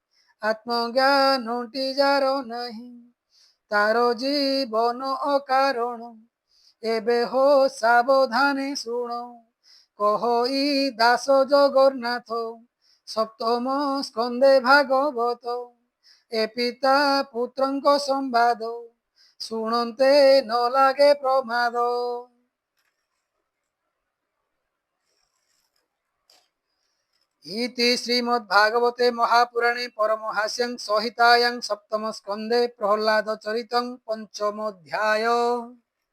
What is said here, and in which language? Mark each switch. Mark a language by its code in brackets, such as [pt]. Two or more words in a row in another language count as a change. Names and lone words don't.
[or] ଆତ୍ମଜ୍ଞାନଟି ଯାର ନାହିଁ ତାର ଜୀବନ ଅକାରଣ ଏବେ ହୋ ସାବଧାନେ ଶୁଣ କହଇ ଦାସ ଜଗନ୍ନାଥ ସପ୍ତମ ସ୍କନ୍ଧେ ଭାଗବତ ଏ ପିତା ପୁତ୍ରଙ୍କ ସମ୍ବାଦ ଶୁଣନ୍ତେ ନ ଲାଗେ ପ୍ରମାଦ। [sa] इति श्रीमद्भागवते महापुराणे परमहास्यं संहितायां सप्तम स्कन्धे प्रह्लाद चरितं पंचमोऽध्याय।